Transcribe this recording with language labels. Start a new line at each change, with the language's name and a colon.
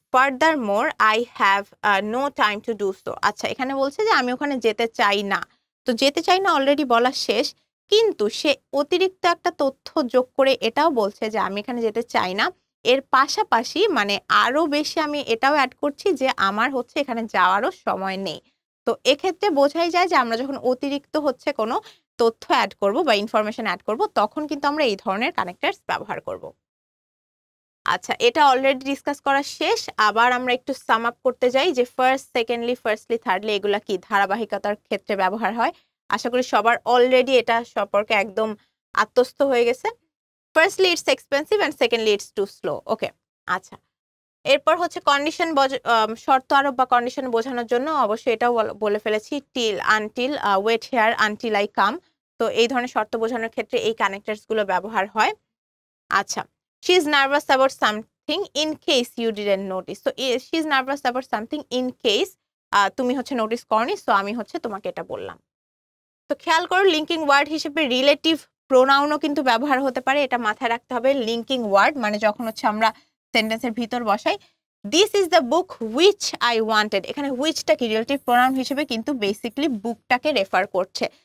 English: Furthermore, I have no time to do so.
Bangla: আচ্ছা, এখানে বলছে যে আমি ওখানে যেতে চাই না। তো যেতে চাই না অলরেডি বলা শেষ, কিন্তু সে অতিরিক্ত একটা তথ্য যোগ করে এটাও বলছে যে আমি এখানে যেতে চাই না। এর পাশাপাশি মানে আরো বেশি আমি এটাও অ্যাড করছি যে আমার হচ্ছে এখানে যাওয়ারও সময় নেই। তো এক্ষেত্রে বোঝাই যায় যে আমরা যখন অতিরিক্ত হচ্ছে কোনো তথ্য অ্যাড করব বা ইনফরমেশন অ্যাড করব তখন কিন্তু আমরা এই ধরনের কানেক্টরস ব্যবহার করব। আচ্ছা, এটা অলরেডি ডিসকাস করা শেষ। আবার আমরা একটু সাম আপ করতে যাই যে ফার্স্ট, সেকেন্ডলি, ফার্স্টলি, থার্ডলি এগুলা কি ধারাবাহিকতার ক্ষেত্রে ব্যবহার হয়। আশা করি সবার অলরেডি এটা সম্পর্কে একদম আত্মস্থ হয়ে গেছে।
English: Firstly it's expensive and secondly it's too slow.
Bangla: ওকে, আচ্ছা। এরপর হচ্ছে কন্ডিশন শর্ত আরোপ বা কন্ডিশন বোঝানোর জন্য অবশ্যই এটাও বলে ফেলেছি, till, until,
English: Wait here until I come.
Bangla: তো এই ধরনের শর্ত বোঝানোর ক্ষেত্রে এই কানেক্টরস গুলো ব্যবহার হয়। আচ্ছা,
English: she is nervous about something in case you didn't notice. So she is nervous about something in case
Bangla: তুমি হচ্ছে নোটিস করনি, সো আমি হচ্ছে তোমাকে এটা বললাম। তো খেয়াল করো লিঙ্কিং ওয়ার্ড হিসেবে রিলেটিভ প্রোনাউনও কিন্তু ব্যবহার হতে পারে, এটা মাথায় রাখতে হবে। লিঙ্কিং ওয়ার্ড মানে যখন হচ্ছে আমরা সেন্টেন্সের ভিতর বসাই,
English: this is the book which I wanted,
Bangla: এখানে হুইচটা কি রিলেটিভ প্রোনাউন হিসেবে কিন্তু বেসিক্যালি বুকটাকে রেফার করছে।